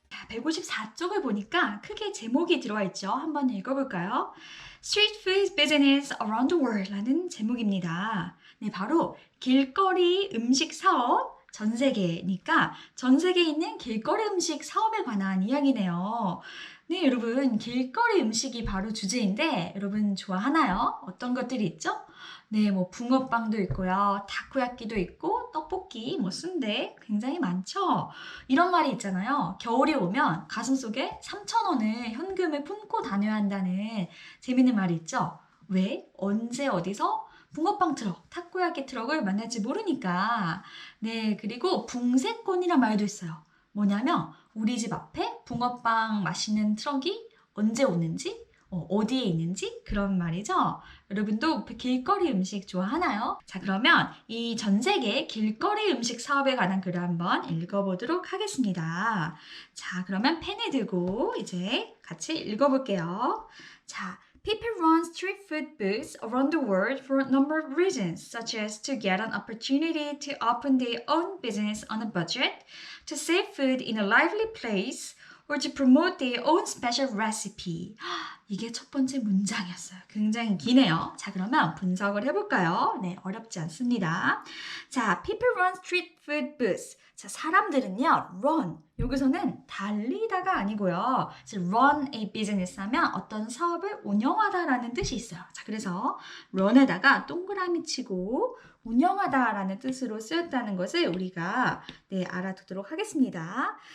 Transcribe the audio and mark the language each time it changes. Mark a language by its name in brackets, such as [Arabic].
[Korean] 154쪽을 보니까 크게 제목이 들어와 있죠. 한번 읽어볼까요? [English] Street Food Business Around the World [Korean] 라는 제목입니다. 네, 바로 길거리 음식 사업 전 세계니까 전 세계에 있는 길거리 음식 사업에 관한 이야기네요. 네, 여러분, 길거리 음식이 바로 주제인데 여러분 좋아하나요? 어떤 것들이 있죠? 네, 뭐 붕어빵도 있고요. 타코야끼도 있고 떡볶이, 뭐 순대 굉장히 많죠. 이런 말이 있잖아요. 겨울이 오면 가슴속에 3,000원을 현금을 품고 다녀야 한다는 재밌는 말이 있죠. 왜? 언제 어디서 붕어빵 트럭, 타코야끼 트럭을 만날지 모르니까. 네, 그리고 붕세권이란 말도 있어요. 뭐냐면 우리 집 앞에 붕어빵 맛있는 트럭이 언제 오는지 어디에 있는지 그런 말이죠. 여러분도 길거리 음식 좋아하나요? 자, 그러면 이 전 세계 길거리 음식 사업에 관한 글을 한번 읽어보도록 하겠습니다. 자, 그러면 펜을 들고 이제 같이 읽어볼게요. [English] 자, People run street food booths around the world for a number of reasons, such as to get an opportunity to open their own business on a budget, to save food in a lively place, or to promote their own special recipe. [Korean] 이게 첫 번째 문장이었어요. 굉장히 기네요. 자, 그러면 분석을 해볼까요? 네, 어렵지 않습니다. [English] 자, people run street food booths. [Korean] 자, 사람들은요, run. 여기서는 달리다가 아니고요. [English] run a business [Korean] 하면 어떤 사업을 운영하다라는 뜻이 있어요. 자, 그래서 run에다가 동그라미 치고 운영하다라는 뜻으로 쓰였다는 것을 우리가 알아두도록 하겠습니다.